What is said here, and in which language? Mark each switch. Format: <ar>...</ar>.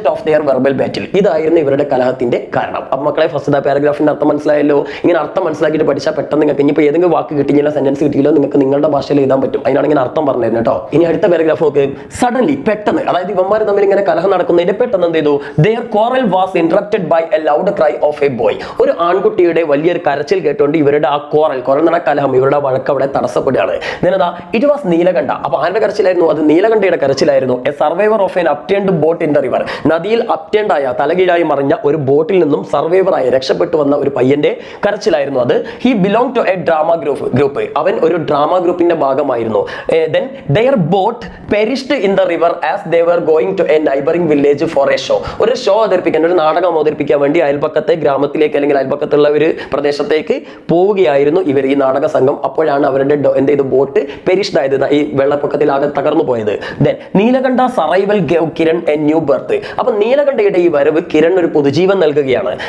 <en>Subject of their verbal battle.</en> <ml>ഇതായിരുന്നു ഇവരുടെ കലഹത്തിന്റെ കാരണം. അപ്പൊ മക്കളെ ഫസ്റ്റ് പാരഗ്രാഫിന്റെ അർത്ഥം മനസ്സിലായല്ലോ. ഇങ്ങനെ അർത്ഥം മനസ്സിലാക്കിയിട്ട് പഠിച്ചാൽ പെട്ടെന്ന് നിങ്ങൾക്ക് ഇനിയിപ്പോൾ ഏതെങ്കിലും വാക്ക് കിട്ടിയില്ല, സെന്റൻസ് കിട്ടിയില്ലോ, നിങ്ങൾക്ക് നിങ്ങളുടെ ഭാഷയിൽ എഴുതാൻ പറ്റും. അതിനാണ് ഇങ്ങനെ അർത്ഥം പറഞ്ഞു തരുന്നത് കേട്ടോ. ഇനി അടുത്ത പാരഗ്രാഫ് നോക്ക്. സഡൻലി, പെട്ടെന്ന്, അതായത് ഇവന്മാർ തമ്മിൽ ഇങ്ങനെ കലഹം നടക്കുന്നതിന്റെ പെട്ടെന്ന് എന്ത് ചെയ്തു?</ml> <en>their quarrel was interrupted by a loud cry of a boy.</en> <ml>ഒരു ആൺകുട്ടിയുടെ വലിയൊരു കരച്ചിൽ കേട്ടുകൊണ്ട് ഇവരുടെ ആ കോറൽ എന്ന് പറഞ്ഞാൽ കലഹം, ഇവരുടെ വഴക്ക് അവിടെ തടസ്സപ്പെടുകയാണ്.</ml> <en>It was Neelakantha.</en> <ml>അപ്പൊ ആരുടെ കരച്ചിലായിരുന്നു? അത് നീലകണ്ഠയുടെ കരച്ചിലായിരുന്നു.</ml> <en>A survivor of an upturned boat in the river.</en> <ml>നദിയിൽ അപ്റ്റേൺഡ് ആയ, തലകീഴായി മറിഞ്ഞ ഒരു ബോട്ടിൽ നിന്നും സർവൈവർ ആയി രക്ഷപ്പെട്ടു വന്ന ഒരു പയ്യന്റെ കരച്ചിലായിരുന്നു അത്.</ml> <en>He belong to a drama group.</en> <ml>അവൻ ഒരു ഡ്രാമ ഗ്രൂപ്പിന്റെ ഭാഗമായിരുന്നു.</ml> <en>then their boat perished in the river as they were going to a neighboring village for a show.</en> <ml>ഒരു ഷോ അവതരിപ്പിക്കാൻ, ഒരു നാടകം അവതരിപ്പിക്കാൻ വേണ്ടി അയൽപക്കത്തെ ഗ്രാമത്തിലേക്ക് അല്ലെങ്കിൽ അയൽപക്കത്തുള്ള ഒരു പ്രദേശത്തേക്ക് പോവുകയായിരുന്നു ഇവർ, ഈ നാടക സംഘം. അപ്പോഴാണ് അവരുടെ എന്ത് ചെയ്തു? ബോട്ട് പെരിഷ്ഡ് ആയത്, ഈ വെള്ളപ്പൊക്കത്തിൽ ആകെ തകർന്നു പോയത്.</ml> <en>Then Neelakantha survival gave Kiran a new birth.</en> <ml>അപ്പൊ നീലകണ്ഠയുടെ ഈ വരവ് കിരൺ ഒരു പുതുജീവൻ നൽകുകയാണ്.</ml>